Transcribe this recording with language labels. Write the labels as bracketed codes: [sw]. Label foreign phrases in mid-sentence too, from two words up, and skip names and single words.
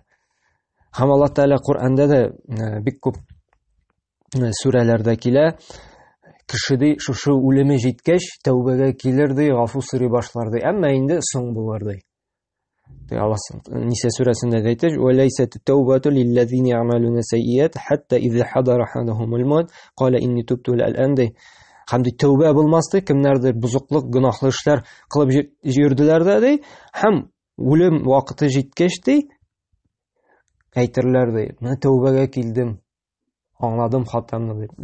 [tt] Һәм Аллаһ Тәгалә Куръанда да бик күп сүрәләрдә килә, кеше ди шушы үлеме җиткәч тәүбәгә килер ди, гафу сорый башлар ди, әмма инде соң булыр ди. Аллаһ Ниса сүрәсендә әйтә: [ar] "وليست التوبة للذين يعملون السيئات حتى إذا حضر أحدهم الموت قال إني تبت الآن", [tt] ди. Һәм ди тәүбә булмас ди, кемнәрдер бузыклык, гөнаһлы эшләр кылып йөрделәр дә ди, һәм үлем вакыты җиткәч ди, әйтерләр ди, мен тәүбәгә килдем, аңладым хатамны дип.